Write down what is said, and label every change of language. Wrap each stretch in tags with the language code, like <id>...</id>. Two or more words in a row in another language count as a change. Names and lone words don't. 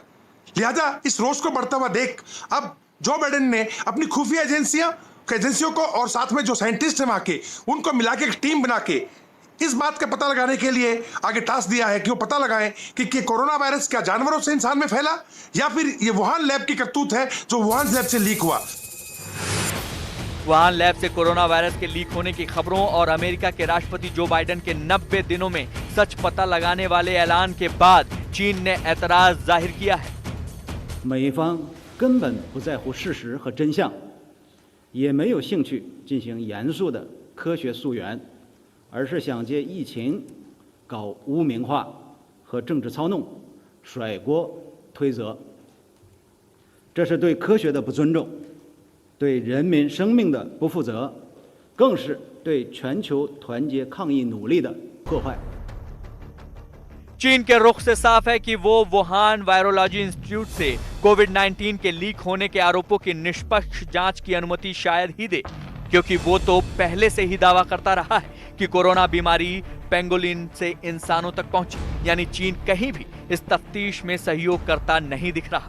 <hi>लिहाजा इस रोष को बढ़ता हुआ देख अब जो बाइडेन ने अपनी खुफिया एजेंसियों को और साथ में जो साइंटिस्ट हैं वहां के उनको मिला के एक टीम बना के इस बात का पता लगाने के लिए आगे टास्क दिया है कि वो पता लगाएं कि</hi> <en>coronavirus</en> <hi>क्या जानवरों से इंसान में फैला या फिर ये वुहान लैब की करतूत है जो वुहान लैब से लीक हुआ। वुहान लैब से</hi> <en>coronavirus</en> <hi>के लीक होने की खबरों और अमेरिका के राष्ट्रपति जो बाइडेन के 90 दिनों में सच पता लगाने वाले ऐलान के बाद चीन ने ऐतराज जाहिर किया है।</hi> <zh>美方根本不在乎事实和真相，也没有兴趣进行严肃的科学溯源，而是想借疫情搞污名化和政治操弄，甩锅推责。这是对科学的不尊重，对人民生命的不负责，更是对全球团结抗疫努力的破坏。</zh> <hi>चीन के रुख से साफ है कि वो वुहान वायरोलॉजी इंस्टीट्यूट से कोविड-19 के लीक होने के आरोपों की निष्पक्ष जांच की अनुमति शायद ही दे, क्योंकि वो तो पहले से ही दावा करता रहा है कि कोरोना बीमारी पेंगोलिन से इंसानों तक पहुंची, यानी चीन कहीं भी इस तफ्तीश में सहयोग करता नहीं दिख रहा।</hi>